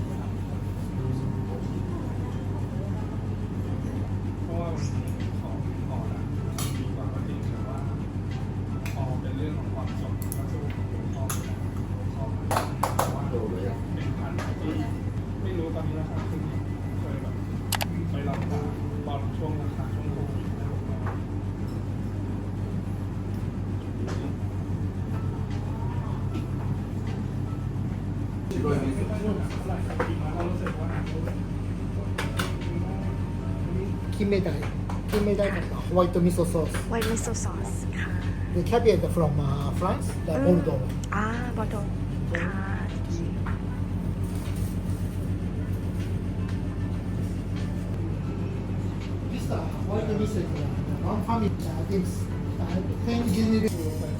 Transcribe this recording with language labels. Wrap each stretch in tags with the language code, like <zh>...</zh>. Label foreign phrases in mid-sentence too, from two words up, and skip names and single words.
<th>เพราะว่ามันของอ่อนนะดีกว่าก็จริงแต่ว่าพอเป็นเรื่องของความสดก็สู้ของของแต่ว่าเป็นพันธุ์ที่ไม่รู้ตอนนี้ราคาขึ้นเคยแบบไปรับตาตอนช่วงราคาช่วงโควิดนะ</th> <ja>金目鯛のホワイト味噌ソース</ja> <en>white miso sauce</en> <th>ค่ะ</th> <en>The caviar from France, the Bordeaux.</en> <th>บอโดค่ะ</th> <en>This white 味噌is one family. This 10 generation.</en>